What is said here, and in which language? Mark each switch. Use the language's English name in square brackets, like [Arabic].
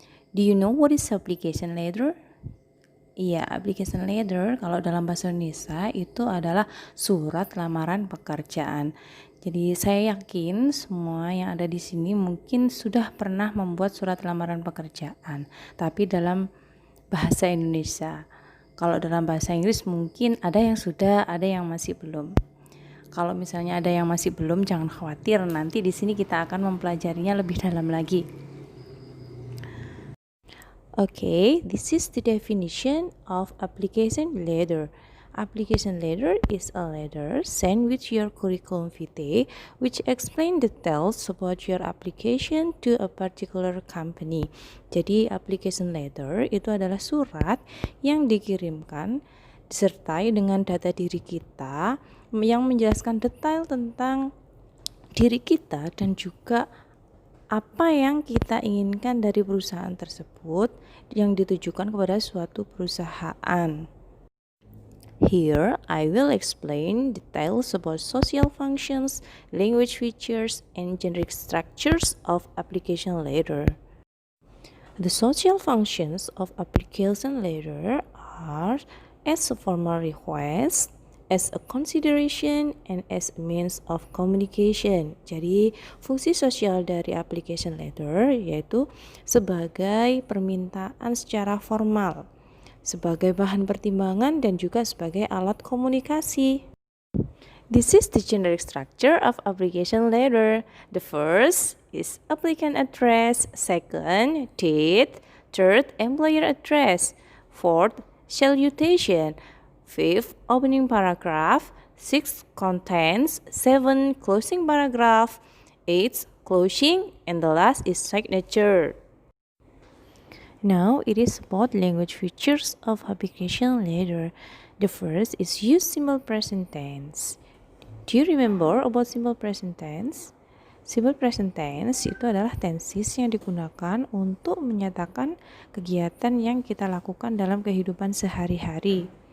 [English] Do you know what is application letter? [Indonesian] Iya, application letter kalau dalam bahasa Indonesia itu adalah surat lamaran pekerjaan. Jadi saya yakin semua yang ada di sini mungkin sudah pernah membuat surat lamaran pekerjaan, tapi dalam bahasa Indonesia. Kalau dalam bahasa Inggris mungkin ada yang sudah, ada yang masih belum. Kalau misalnya ada yang masih belum, jangan khawatir, nanti di sini kita akan mempelajarinya lebih dalam lagi. [English] Okay, this is the definition of application letter. Application letter is a letter sent with your curriculum vitae which explain details about your application to a particular company. [Indonesian] Jadi application letter itu adalah surat yang dikirimkan disertai dengan data diri kita yang menjelaskan detail tentang diri kita dan juga apa yang kita inginkan dari perusahaan tersebut yang ditujukan kepada suatu perusahaan. [English] Here, I will explain details about social functions, language features, and generic structures of application letter. The social functions of application letter are as a formal request, as a consideration, and as a means of communication. [Indonesian] Jadi, fungsi sosial dari application letter yaitu sebagai permintaan secara formal, sebagai bahan pertimbangan, dan juga sebagai alat komunikasi. [English] This is the generic structure of application letter. The first is applicant address, second, date, third, employer address, fourth, salutation, fifth, opening paragraph, sixth, contents, seventh, closing paragraph, eighth, closing, and the last is signature. Now it is about language features of application letter. The first is use simple present tense. Do you remember about simple present tense? [Indonesian] Simple present tense itu adalah tenses yang digunakan untuk menyatakan kegiatan yang kita lakukan dalam kehidupan sehari-hari.